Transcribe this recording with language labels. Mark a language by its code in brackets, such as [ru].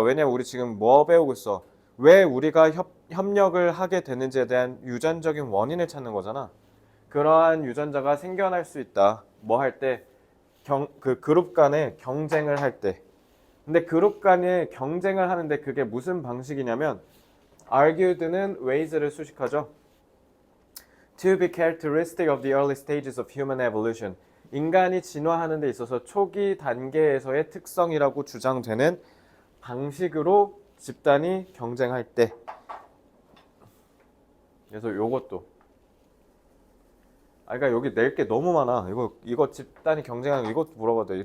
[ko] 왜냐면 우리 지금 뭐 배우고 있어? 왜 우리가 협력을 하게 되는지에 대한 유전적인 원인을 찾는 거잖아. 그러한 유전자가 생겨날 수 있다. 뭐 할 때? 그 그룹 간에 경쟁을 할 때. 근데 그룹 간에 경쟁을 하는데 그게 무슨 방식이냐면 argued는 ways를 수식하죠. [en] To be characteristic of the early stages of human evolution. [ko] 인간이 진화하는 데 있어서 초기 단계에서의 특성이라고 주장되는 방식으로 집단이 경쟁할 때. 그래서 요것도. 그러니까 여기 낼 게 너무 많아. 이거 집단이 경쟁하는 거 이것도 물어봐도 돼.